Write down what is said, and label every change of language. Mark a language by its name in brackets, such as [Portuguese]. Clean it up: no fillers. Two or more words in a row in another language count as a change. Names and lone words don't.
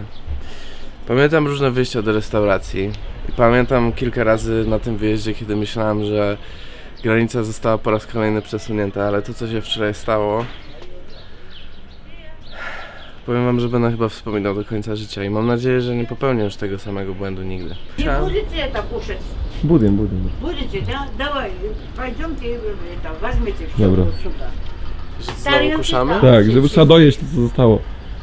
[Polish] Pamiętam różne wyjścia do restauracji. I pamiętam kilka razy na tym wyjeździe, kiedy myślałem, że granica została po raz kolejny przesunięta, ale to, co się wczoraj stało, powiem wam, że będę chyba wspominał do końca życia i mam nadzieję, że nie popełnię już tego samego błędu nigdy. [Russian] Не будете это кушать? Будем. Будете, да? Давай, пойдемте, это, возьмите все [Polish] Dobra. [Russian] вот сюда. [Polish] Znowu kuszamy? Tak, żeby trzeba dojeść to, co zostało.